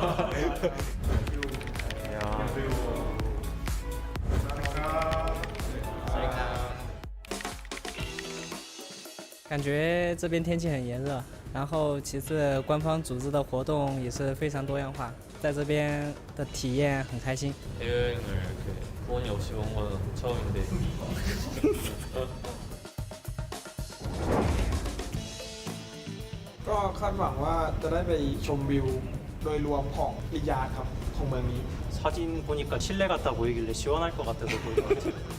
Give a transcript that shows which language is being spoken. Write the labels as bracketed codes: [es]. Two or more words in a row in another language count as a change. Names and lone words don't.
[zh] 感觉这边天气很炎热，然后其次官方组织的活动也是非常多样化，在这边的体验很开心。 [ko] 여행을 이렇게 돈이 없이 온 건 처음인데. [th] ก็คาดหวังว่าจะได้ไปชมวิวโดยรวมของริยาดครับของเมืองนี้ [ko] 사진 보니까 실내 같아 보이길래 시원할 것 같아서 보인 것 같아요.